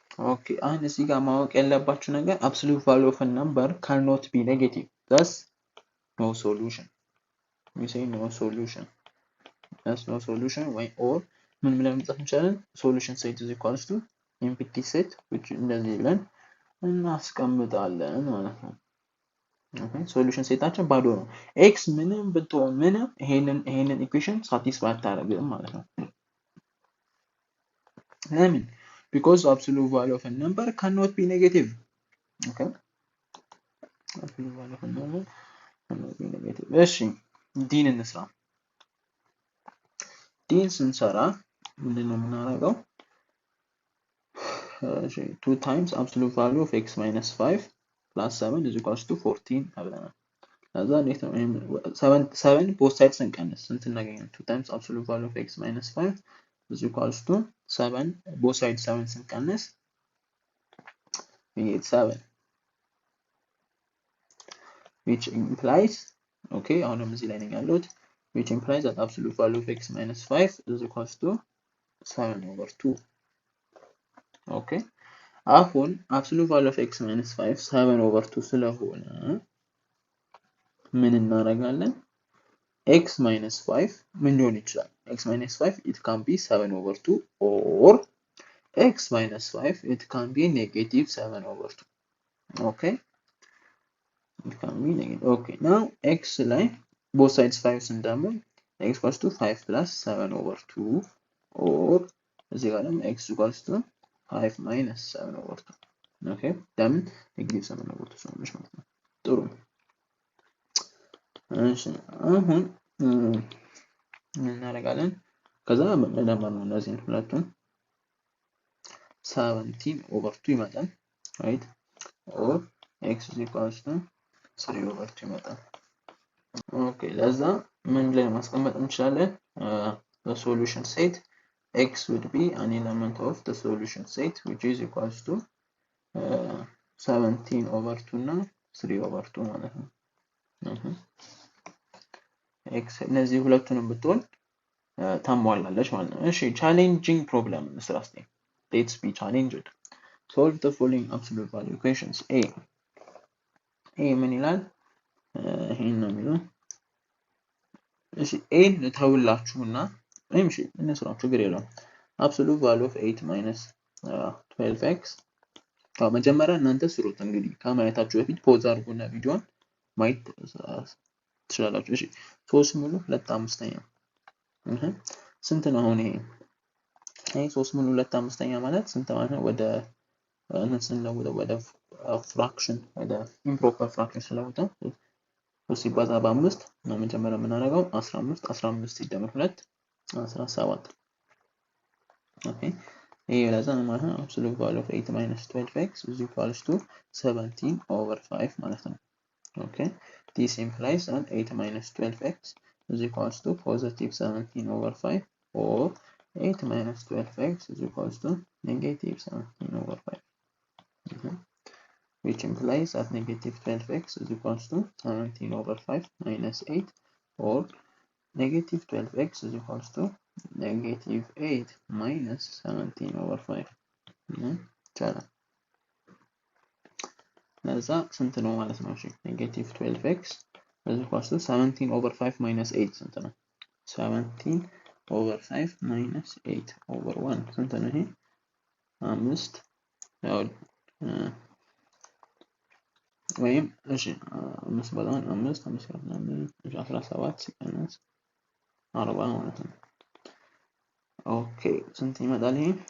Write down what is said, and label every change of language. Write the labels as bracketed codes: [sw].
[am] okay አሁን እዚህ ጋር ማወቅ ያለባችሁ ነገር [en] absolute value of a number cannot be negative thus no solution we say no solution that's no solution why or [am] ምን ብለን መጻፍ እንችላለን [en] solution set is equals to empty set which [am] እንደዚህ ብለን እናስቀምጣለን ማለት ነው ኦኬ ሶሉሽን ሴታችን ባዶ ነው። ኤክስ ምንም ብትሆን ምንም ይሄንን ኢኩዌሽን ሳቲስፋይ አታደርግም ማለት ነው። ለምን? [en] because absolute value of a number cannot be negative. okay absolute value of a number cannot be negative. [am] እሺ ዲን እንስራ። ዲን ስንሰራ ምንድነው የምናደርገው? [en] እሺ 2 times absolute value of x minus 5 plus 7 is equals to 14 አብለናል። ከዛ እንዴት ነው 7 both sides ስንቀንስ ስንት እናገኛለን? 2 times absolute value of x minus 5 is equals to 7 both sides 7 ስንቀንስ we get 7 which implies okay [am] አሁንም እዚህ ላይ ነኝ ያለሁት [en] which implies that absolute value of x minus 5 is equals to 7 over 2. okay አሁን absolute value of x minus 5 7 over 2 ስለሆነ ምን እናደርጋለን? [am] x minus 5 ምን ሊሆን ይችላል? [en] x minus 5 it can be 7 over 2 or x minus 5 it can be negative 7 over 2. okay it can be negative. okay now x ላይ both sides 5 ስንደምር x equals to 5 plus 7 over 2 or እዚህ ጋር ደግሞ x equals to 5 minus 7 over 2. [am] okay ለምን negative 7 over 2 ስለሆነች ማለት ነው። ጥሩ እሺ አሁን ምን እናደርጋለን? ከዛ መደመር ነው እነዚህን ሁለቱን 17 over 2 ይመጣል right or x is equals to 3 over 2 ይመጣል። ኦኬ ለዛ ምን ላይ ማስቀመጥ እንችላለን? [en] the solution set x would be an element of the solution set which is equals to 17 over 2 እና 3 over 2 ማለት ነው። [am] x እነዚህ ሁለቱንም ብትሆን ታሟላለች ማለት ነው። እሺ ቻሌንጂንግ ፕሮብለም እንስራ እስቲ። [en] let's be challenged. solve the following absolute value equations. [am] a ምን ይላል? ይሄን ነው የሚለው። እሺ a ልተውላችሁና ወይም እሺ እንስራው ችግር የለውም። absolute value of 8 minus 12x መጀመሪያ እናንተ ስሩት እንግዲህ ከማየታችሁ በፊት ፖዝ አድርጉና ቪዲዮን ማየት ትችላላችሁ። እሺ 3 ሙሉ 2/5 ስንት ነው አሁን ይሄ? ይሄ 3 ሙሉ 2/5 ማለት ስንት ማለት ነው? ወደ ስንለውጠው ወደ ፍራክሽን ወደ ኢምፕሮፐር ፍራክሽን ስለለውጠው 3 ሲባዛ በ5 ነው መጀመሪያ የምናደርገው 15 ሲደመር 2 17 ኦኬ ይሄ ለዛ ነው ማለት ነው [en] absolute value of 8 minus 12x is equals to 17 over 5 ማለት ነው። okay this implies that 8 minus 12x is equals to positive 17 over 5 or 8 minus 12x is equals to negative 17 over 5 which implies that negative 12x is equals to 17 over 5 minus 8 or negative 12x is equals to negative 8 minus 17 over 5 ይቻላል። [am] ለዛ ስንት ነው ማለት ነው? [en] እሺ negative 12x is equals to 17 over 5 minus 8 ስንት ነው? [am] 17 over 5 minus 8 over 1 ስንት ነው? ይሄ 5 ያው ወይም እሺ 5 በጣም 5 17 ሲቀነስ 40 ማለት ነው። ኦኬ ስንት ይመጣል ይሄ?